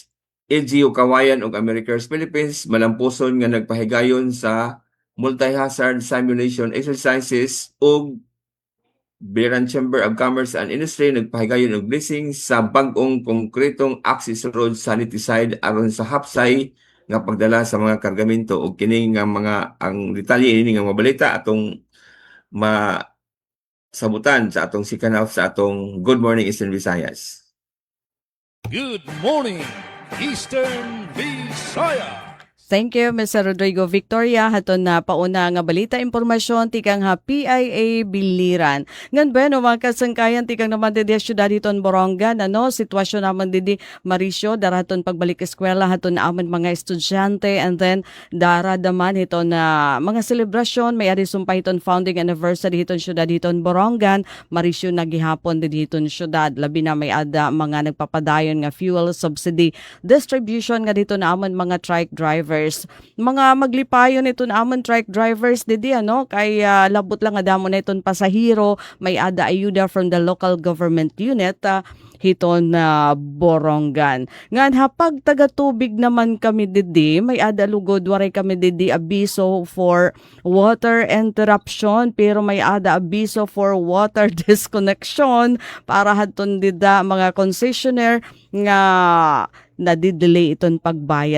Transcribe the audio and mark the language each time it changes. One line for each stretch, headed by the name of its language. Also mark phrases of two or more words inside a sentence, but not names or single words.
Cebuano: LGU Kawayan ug America's Philippines malampuson nga nagpahigayon sa
English: multi-hazard simulation exercises
Cebuano: ug Biliran Chamber of Commerce and Industry nagpahigayon og blessing sa bag-ong konkretong
English: access road
Cebuano: saniticide aron sa hapsay nga pagdala sa mga kargamento ug kini nga mga ang detalye ini nga mga balita atong sabutan sa atong
English: second half
Cebuano: sa atong Good Morning Eastern Visayas.
English: Good morning, Eastern Visayas. Thank you, Mr. Rodrigo Victoria.
Waray: Haton na pauna nga balita impormasyon tikang ha PIA Biliran. Ngan bueno mga kasangkayan tikang naman didi syudad iton Borongan sitwasyon naman didi Mauricio daraton pagbalik eskwela haton na amon mga estudyante
English: and then
Waray: daradaman iton na mga selebrasyon may adi sumpay iton
English: founding anniversary
Waray: iton syudad iton Borongan. Mauricio nagihapon didi iton syudad labi na may ada mga nagpapadayon nga
English: fuel subsidy distribution
Waray: nga dito na amon mga
English: trike drivers.
Waray: Mga maglipayon ito na amon
English: trike drivers
Waray: didi kay labot lang adamo na iton pasahero may ada ayuda
English: from the local government unit
Waray: hiton na Borongan. Ngan hapag taga-tubig naman kami didi may ada lugod waray kami didi abiso
English: for water interruption
Waray: pero may ada abiso
English: for water disconnection
Waray: para haton dida mga concessionaire nga nadidelay iton pagbayad.